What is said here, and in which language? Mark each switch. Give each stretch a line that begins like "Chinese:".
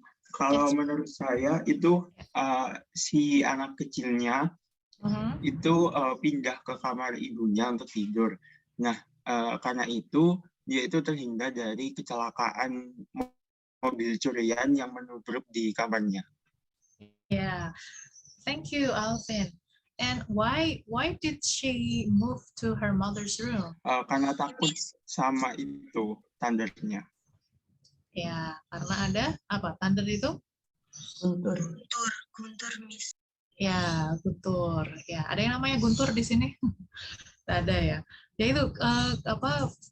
Indonesian: Kalau menurut saya itu si anak kecilnya itu pindah ke kamar ibunya untuk tidur. Nah, karena itu dia itu terhindar dari kecelakaan mobil curian yang menubruk di kamarnya.
English: Yeah. Thank you, Alvin. And why did she move to her mother's room?
Indonesian: Karena takut sama itu tandernya. Ya, karena ada apa? Thunder itu? Guntur. Guntur, Miss. Ya, guntur. Ya, ada yang namanya guntur di sini? Tidak ada ya. Ya itu apa?